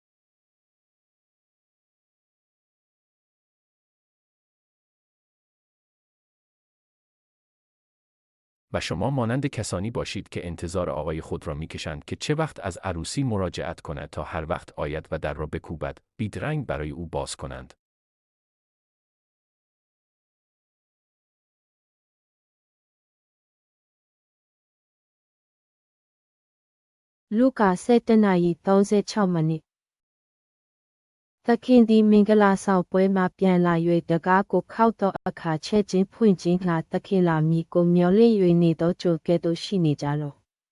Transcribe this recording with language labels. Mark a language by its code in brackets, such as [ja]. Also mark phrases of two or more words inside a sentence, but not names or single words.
[fa] و شما مانند کسانی باشید که انتظار آقای خود را میکشند که چه وقت از عروسی مراجعت کند تا هر وقت آید و در را بکوبد، بیدرنگ برای او باز کنند. [my] Luca 7:36 သခင်သည်မင်္ဂလာဆောင်ပွဲမှပြန်လာ၍တကားကိုခောက်သောအခါချက်ချင်းဖွင့်ခြင်းငှာသခင်လာမည်ကိုမျှော်လင့်၍နေသောကြိုကဲ့သို့ရှိနေကြလော့